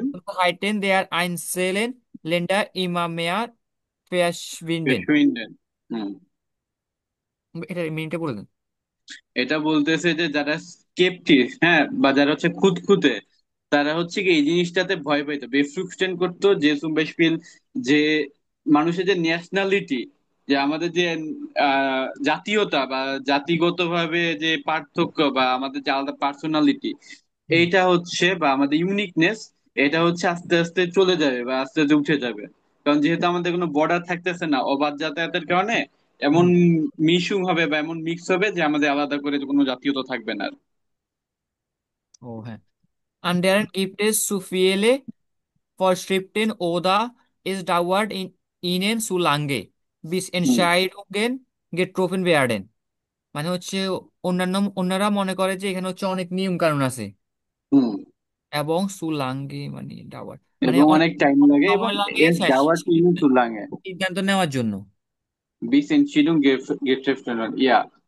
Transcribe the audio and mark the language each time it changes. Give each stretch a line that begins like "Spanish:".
German: Besonderheiten der einzelnen Länder immer mehr verschwinden.
Bangla: পেশুইন্ডেন। হুম। এটা মিনিটে বলে দেন। এটা বলতেছে যে যারা স্কেপটিক, হ্যাঁ, বা যারা হচ্ছে খুঁতখুঁতে, তারা হচ্ছে কি এই জিনিসটাতে ভয় পাইতো, বেফ্রুক্সটেন করতো যে সুম্বেশপিল, যে মানুষের যে ন্যাশনালিটি যে আমাদের যে জাতীয়তা বা জাতিগতভাবে যে পার্থক্য বা আমাদের যে আলাদা পার্সোনালিটি, হুম। এইটা হচ্ছে বা আমাদের ইউনিকনেস, এটা হচ্ছে আস্তে আস্তে চলে যাবে বা আস্তে আস্তে উঠে যাবে। কারণ যেহেতু আমাদের কোনো বর্ডার থাকতেছে না অবাধ যাতায়াতের কারণে, এমন হুম। মিশুং হবে বা এমন মিক্স হবে যে আমাদের আলাদা করে কোনো জাতীয়তা থাকবে না আর।
German: ও হ্যাঁ, and deren gibt es zu viele Vorschriften oder es dauert ihnen zu lange, bis
Bangla: hmm.
German: Entscheidungen getroffen werden।
Bangla: মানে হচ্ছে অন্যরা মনে করে যে এখানে হচ্ছে অনেক নিয়ম কানুন আছে, হুম। এবং সুলাঙ্গে মানে ডাওয়ার, মানে এবং অনেক অনেক টাইম লাগে এবং সময় লাগে এর যাওয়ার জন্য তো লাগে। সিদ্ধান্ত নেওয়ার জন্য।
German: বিস এনশিডুং গেট্রেফটেনার ইয়া।